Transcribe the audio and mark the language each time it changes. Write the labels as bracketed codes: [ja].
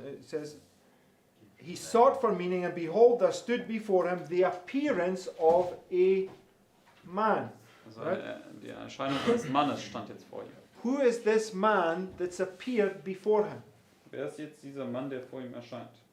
[en] It says, he sought for meaning, and behold, there stood before him the appearance of a man. [de] Also [en] Right. [de] die Erscheinung eines Mannes stand jetzt vor ihm. [en] Who is this man that's appeared before him? [de] Wer ist jetzt dieser Mann, der vor ihm erscheint?